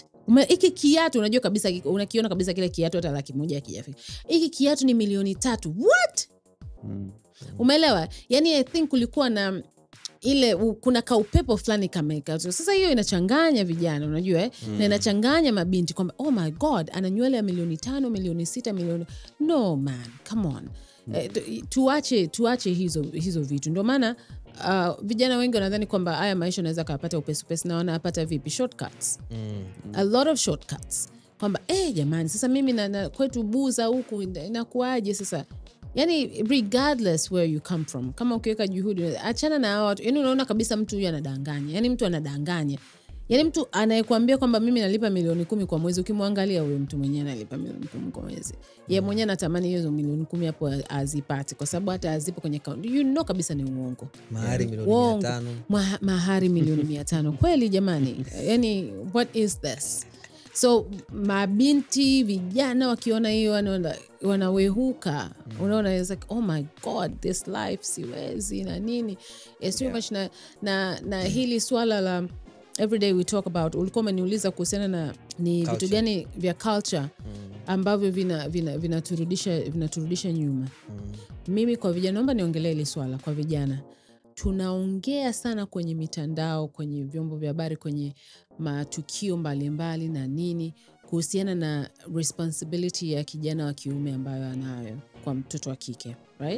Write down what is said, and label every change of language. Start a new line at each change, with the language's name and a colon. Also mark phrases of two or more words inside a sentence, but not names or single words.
Swahili: Hiki kiatu unajua kabisa, unakiona kabisa kile kiatu hata $100,000 hakijafika. Hiki kiatu ni milioni 3. What? Umeelewa? Yani
English: I think
Swahili: kulikuwa na ile kuna kaupepo fulani kameka. Sasa hiyo inachanganya vijana unajua na inachanganya mabinti kwamba
English: oh my god
Swahili: ana nywele ya milioni 5, milioni 6, milioni.
English: No man, come on.
Swahili: Tuache hizo vitu. Ndio maana vijana wengi wanadhani kwamba haya maisha unaweza kupata upesi na wanapata vipi?
English: Shortcuts. A lot of shortcuts.
Swahili: Kwamba jamani sasa mimi na kwetu buza huku inakuaje sasa?
English: Yani regardless where you come from,
Swahili: kama ukiweka juhudi achana na watu. Yani unaona kabisa mtu huyu anadanganya. Yani mtu anadanganya. Yani mtu anayekwambia kwamba mimi nalipa milioni 10 kwa mwezi, ukimwangalia huyo mtu mwenyewe analipa milioni 10 kwa mwezi. Yeye mwenyewe anatamani hizo milioni 10 hapo azipate kwa sababu hata azipo kwenye account. Kabisa ni uongo. Mahari milioni 500. Mahari milioni 500. Kweli jamani. Yani
English: what is this?
Swahili: So mabinti vijana wakiona hiyo wanawehuka. Unaona
English: it's like oh my god this life
Swahili: siwezi na nini.
English: It's too much
Swahili: na hili swala la
English: everyday we talk about.
Swahili: Ulikuwa umeniuliza kuhusiana na ni vitu gani vya culture ambavyo vinaturudisha nyuma. Mimi kwa vijana naomba niongelee ile swala kwa vijana. Tunaongea sana kwenye mitandao, kwenye vyombo vya habari, kwenye matukio mbalimbali na nini kuhusiana na responsibility ya kijana wa kiume ambayo anayo kwa mtoto wa kike, right?